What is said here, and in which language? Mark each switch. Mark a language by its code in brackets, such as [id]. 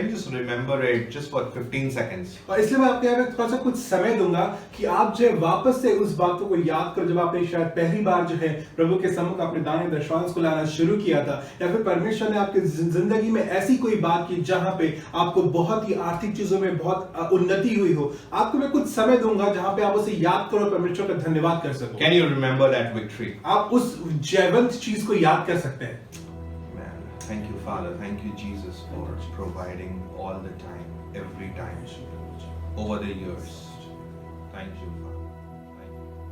[en] Can you just remember it just for 15 seconds? [hi] और इसलिए मैं आपके यहाँ पे थोड़ा सा कुछ समय दूंगा कि आप जो है वापस से उस बातों को याद करो जब आपने शायद पहली बार जो है प्रभु के सम्मुख अपने दान दशमांश को लाना शुरू किया था, या फिर परमेश्वर ने आपकी जिंदगी में ऐसी कोई बात की जहां पे आपको बहुत ही आर्थिक चीजों में बहुत उन्नति हुई हो। आपको मैं कुछ समय दूंगा जहां पे आप उसे याद करो, परमेश्वर का धन्यवाद कर सको। [en] Can you remember that victory? [hi] आप उस जयवंत चीज को याद कर सकते हैं। [en] Thank you, Father. Thank you, Jesus, for providing all the time, every time, over the years. Thank you, Father. Thank you.